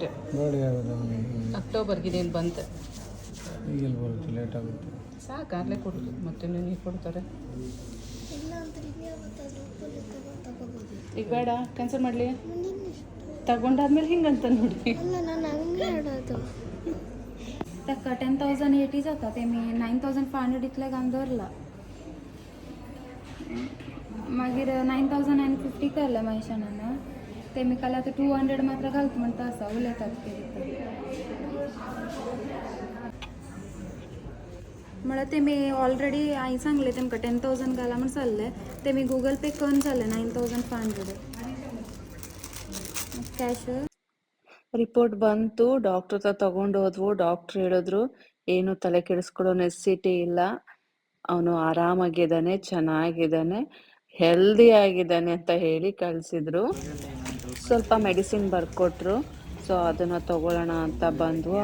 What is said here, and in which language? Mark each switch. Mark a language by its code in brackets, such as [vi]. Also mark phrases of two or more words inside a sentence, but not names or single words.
[kn] ನೋಡಿ ಯಾವುದು ಅಕ್ಟೋಬರ್ಗೆ ನೀನು ಬಂತೆ ಈಗೆಲ್ಲ ಬರುತ್ತೆ, ಲೇಟ್ ಆಗುತ್ತೆ. ಸಾಕಾಗಲೇ ಕೊಡೋದು, ಮತ್ತೆ ನೀನು ಕೊಡ್ತಾರೆ. ಈಗ ಬೇಡ, ಕ್ಯಾನ್ಸಲ್ ಮಾಡಲಿ. ತಗೊಂಡಾದ್ಮೇಲೆ ಹಿಂಗಂತ ನೋಡಿ. [kok] ताका 10,080 जाता तेमी 9,500 इतले घालून दवरला. मागीर 9,950 केलें महेशानान, तेमी काल आतां 200 मात्र घालता म्हणटा आसा, उलयतात कितें म्हळ्यार तेमी ऑलरेडी हांवें सांगलें तेमकां 10,000 घाला म्हण सांगलें. तेमी गूगल पे करून जालें 9,500 कॅश. [kn] ರಿಪೋರ್ಟ್ ಬಂತು, ಡಾಕ್ಟರ್ ಹತ್ರ ತಗೊಂಡೋದ್ವು. ಡಾಕ್ಟರ್ ಹೇಳಿದ್ರು ಏನು ತಲೆ ಕೆಡಿಸ್ಕೊಳ್ಳೋ ನೆಸೆಸಿಟಿ ಇಲ್ಲ, ಅವನು ಆರಾಮಾಗಿದ್ದಾನೆ, ಚೆನ್ನಾಗಿದ್ದಾನೆ, ಹೆಲ್ದಿ ಆಗಿದ್ದಾನೆ ಅಂತ ಹೇಳಿ ಕಳಿಸಿದ್ರು. ಸ್ವಲ್ಪ ಮೆಡಿಸಿನ್ ಬರ್ಕೊಟ್ರು, ಸೊ ಅದನ್ನ ತಗೊಳ್ಳೋಣ ಅಂತ ಬಂದ್ವು.